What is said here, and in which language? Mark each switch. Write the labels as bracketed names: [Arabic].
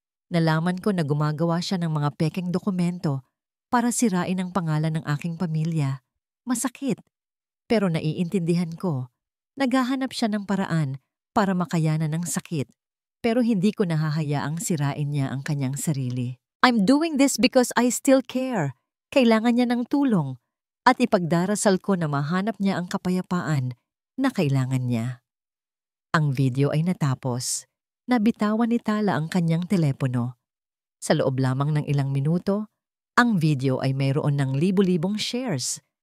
[Filipino] Nalaman ko na gumagawa siya ng mga pekeng dokumento para sirain ang pangalan ng aking pamilya. Masakit, pero naiintindihan ko. Naghahanap siya ng paraan para makayanan ng sakit, pero hindi ko nahahayaang sirain niya ang kanyang sarili. [English] I'm doing this because I still care. [Filipino] Kailangan niya ng tulong at ipagdarasal ko na mahanap niya ang kapayapaan na kailangan niya. Ang video ay natapos. Nabitawan ni Tala ang kanyang telepono. Sa loob lamang ng ilang minuto, ang video ay mayroon ng libu-libong shares.